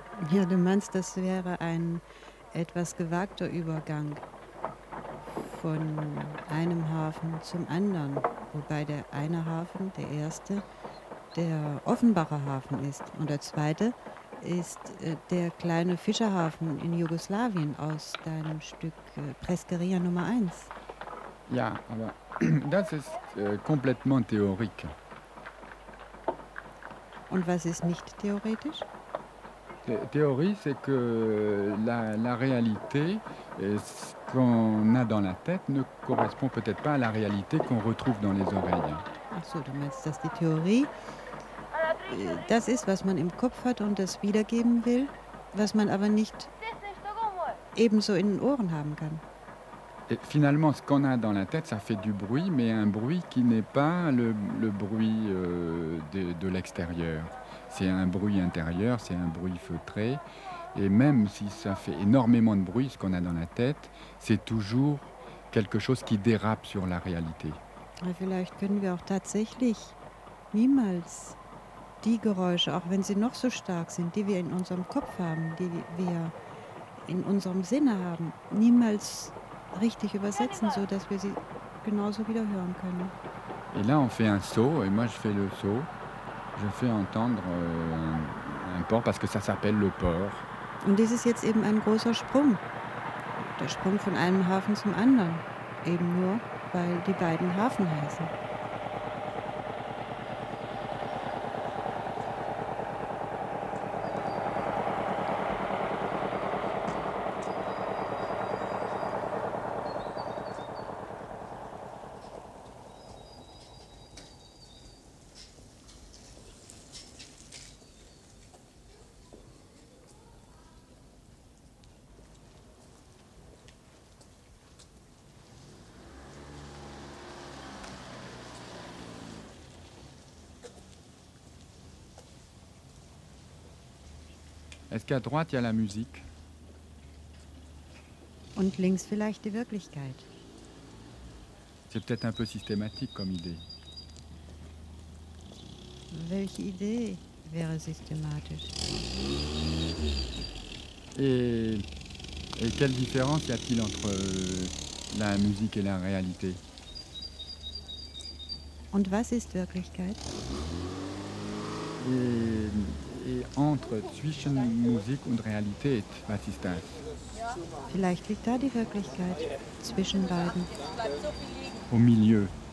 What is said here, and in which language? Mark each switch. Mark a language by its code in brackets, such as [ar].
[de] Ja, du meinst, das wäre ein etwas gewagter Übergang von einem Hafen zum anderen, wobei der eine Hafen, der erste, der Offenbacher Hafen ist und der zweite ist der kleine Fischerhafen in Jugoslawien aus deinem Stück Preskeria Nummer 1. Ja, aber das ist komplett theoretisch. Und was ist nicht theoretisch? [fr] Theorie, c'est que la réalité, ce qu'on a dans la tête, ne correspond peut-être pas à la réalité qu'on retrouve dans les oreilles. [de] Ach so, du meinst, dass die Theorie das ist, was man im Kopf hat und das wiedergeben will, was man aber nicht ebenso in den Ohren haben kann. [fr] Et finalement, ce qu'on a dans la tête, ça fait du bruit, mais un bruit qui n'est pas le bruit de l'extérieur. C'est un bruit intérieur, c'est un bruit feutré. Et même si ça fait énormément de bruit, ce qu'on a dans la tête, c'est toujours quelque chose qui dérape sur la réalité. [de] Ja, vielleicht können wir auch tatsächlich niemals die Geräusche, auch wenn sie noch so stark sind, die wir in unserem Kopf haben, die wir in unserem Sinne haben, niemals richtig übersetzen, so dass wir sie genauso wieder hören können. [fr] Et là, on fait un saut, et moi je fais le saut. Je fais entendre un port parce que ça s'appelle le port. [de] Und das ist jetzt eben ein großer Sprung. Der Sprung von einem Hafen zum anderen. Eben nur, weil die beiden Hafen heißen. [fr] À droite, il y a la musique. [de] Und links vielleicht die Wirklichkeit. [fr] C'est peut-être un peu systématique comme idée. [de] Welche Idee wäre systématisch? [fr] Et quelle différence y a-t-il entre la musique et la réalité? [de] Und was ist Wirklichkeit? [fr] Et entre [de] zwischen Musik und Realität, was ist das? Vielleicht liegt da die Wirklichkeit zwischen beiden. [fr] Au milieu.